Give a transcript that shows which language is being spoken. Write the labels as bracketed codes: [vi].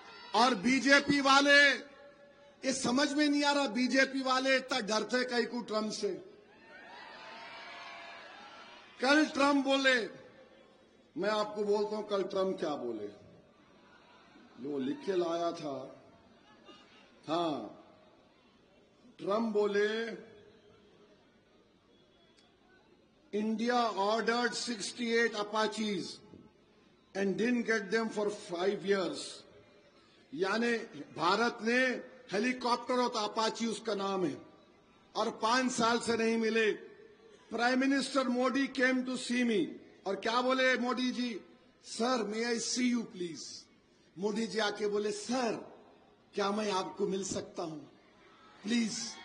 [ur] اور B J پی والے، یہ سمجھ میں نہیں آ رہا بی جے پی والے اتنا ڈرتے کئی کو ٹرمپ سے. کل ٹرمپ بولے، میں آپ کو بولتا ہوں کل ٹرمپ کیا بولے، وہ لکھ کے لایا تھا. ہاں، ٹرمپ بولے [en] India ordered 68 Apaches and didn't get them for 5 years. [ur] یعنی بھارت نے ہیلی کاپٹر ہوتا اپاچی اس کا نام ہے اور 5 سال سے نہیں ملے. [en] prime minister Modi came to see me [ur] اور کیا بولے موڈی جی؟ [en] Sir may I see you please. [ur] موڈی جی آ کے بولے سر کیا میں آپ کو مل سکتا ہوں پلیز.